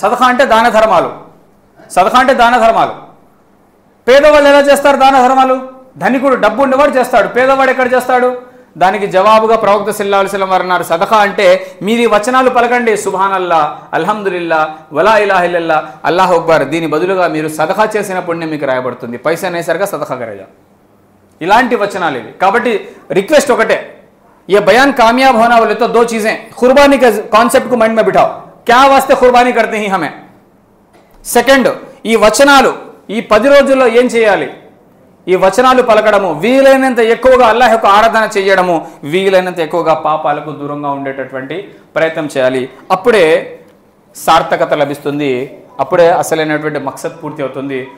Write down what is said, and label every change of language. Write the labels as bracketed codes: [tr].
[te] సదఖా అంటే దాన ధర్మాలు. సదఖా అంటే దాన ధర్మాలు. పేదవాళ్ళు ఎలా చేస్తారు దాన ధర్మాలు? ధనికుడు డబ్బు ఉండేవాడు చేస్తాడు. పేదవాడు ఎక్కడ చేస్తాడు? దానికి జవాబుగా ప్రవక్త సల్లల్లాహు అలైహి వసల్లం వారు అన్నారు, సదకా అంటే మీరు ఈ వచనాలు పలకండి, సుబ్హానల్లా, అల్హమ్దులిల్లా, వలా ఇలాహ ఇల్లల్లా, అల్లాహు అక్బర్. దీని బదులుగా మీరు సదకా చేసిన పుణ్యం మీకు రాయబడుతుంది. పైసా అనేసరిగా సదకా కరేగా. ఇలాంటి వచనాలు ఇవి. కాబట్టి రిక్వెస్ట్ ఒకటే, [hi] ये बयान कामयाब होना बोले तो दो चीजें, कुर्बानी के कॉन्सेप्ट को माइंड में बिठाओ, क्या वास्ते कुर्बानी करते हैं हमें. [te] సెకండ్, ఈ వచనాలు ఈ 10 రోజుల్లో ఏం చేయాలి? ఈ వచనాలు పలకడము, వీలైనంత ఎక్కువగా అల్లాహ్ యొక్క ఆరాధన చేయడము, వీలైనంత ఎక్కువగా పాపాలకు దూరంగా ఉండేటటువంటి ప్రయత్నం చేయాలి. అప్పుడే సార్థకత లభిస్తుంది, అప్పుడే అసలైనటువంటి మక్సద్ పూర్తి అవుతుంది.